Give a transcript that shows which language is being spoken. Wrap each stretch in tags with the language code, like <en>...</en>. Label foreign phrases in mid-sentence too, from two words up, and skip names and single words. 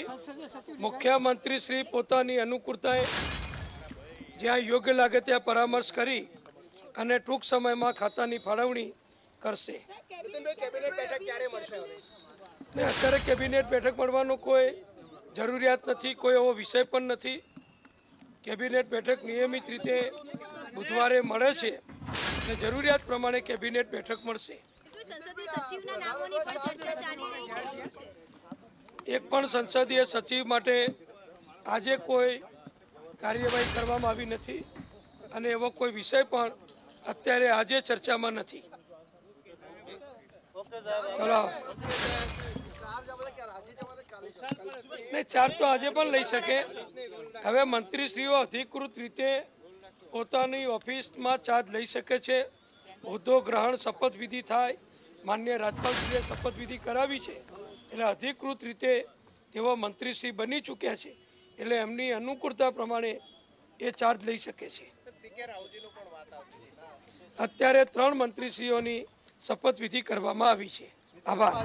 <gu>મુખ્યમંત્રી શ્રી પોતાની અનુકૂળતાએ જ્યાં યોગ્ય લાગે ત્યાં પરામર્શ કરી અને ટૂંક સમય મેં ખાતાની ફાળવણી કરશે। અત્યારે કેબિનેટ બેઠક મળવાનો કોઈ જરૂરિયાત નહીં, કોઈ એવો વિષય પણ નહીં। કેબિનેટ બેઠક નિયમિત રીતે બુધવારે મળે છે અને જરૂરિયાત પ્રમાણે કેબિનેટ બેઠક મળશે। એક પણ સંસદીય સચિવ માટે આજે કોઈ કાર્યવાહી કરવામાં આવી નથી અને એવો કોઈ વિષય પણ અત્યારે આજે ચર્ચામાં નથી। ચલો નહીં, 4 તો આજ પણ લઈ શકે। હવે મંત્રીશ્રીઓ અધિકૃત રીતે પોતાની ઑફિસ મેં ચાર્જ લઈ શકે છે। હોદ્દો ગ્રહણ શપથ વિધિ થાય, માનનીય રાજ્યપાલશ્રીએ શપથ વિધિ કરાવી છે એટલે અધિકૃત રીતે તેઓ મંત્રીશ્રી બની ચૂક્યા છે એટલે એમની અનુકૂળતા પ્રમાણે એ ચાર્જ લઈ શકે છે। અત્યારે 3 મંત્રીશ્રીઓની શપથ વિધિ કરવામાં આવી છે।</gu>